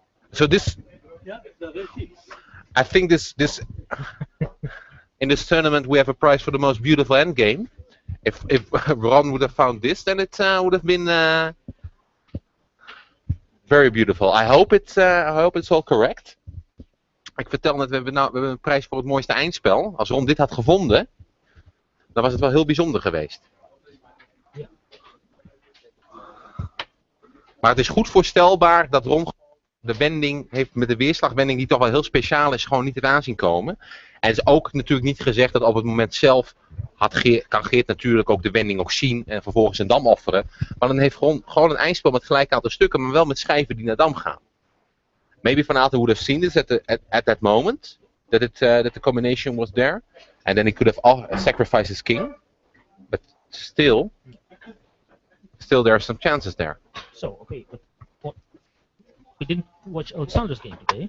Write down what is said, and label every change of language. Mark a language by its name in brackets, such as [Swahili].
[English] so this, [Dutch] Ja, dat is iets. [English] I think this in this tournament we have a prize for the most beautiful end game. If Ron would have found this, then it would have been very beautiful. I hope it's all correct. [Dutch] Ik vertel net, we hebben een prijs voor het mooiste eindspel. Als Ron dit had gevonden, dan was het wel heel bijzonder geweest. Ja. Maar het is goed voorstelbaar dat Ron de wending heeft met de weerslagwending die toch wel heel speciaal is, gewoon niet heeft aanzien komen. En het is ook natuurlijk niet gezegd dat op het moment zelf kan Geert natuurlijk ook de wending ook zien en vervolgens een dam offeren. Maar dan heeft gewoon een eindspel met gelijk aantal stukken, maar wel met schijven die naar dam gaan. [English] Maybe Van Aalten would have seen this at that moment, that the combination was there, and then he could have sacrificed his king, but still there are some chances there. So okay, but we didn't watch Alexander's game today.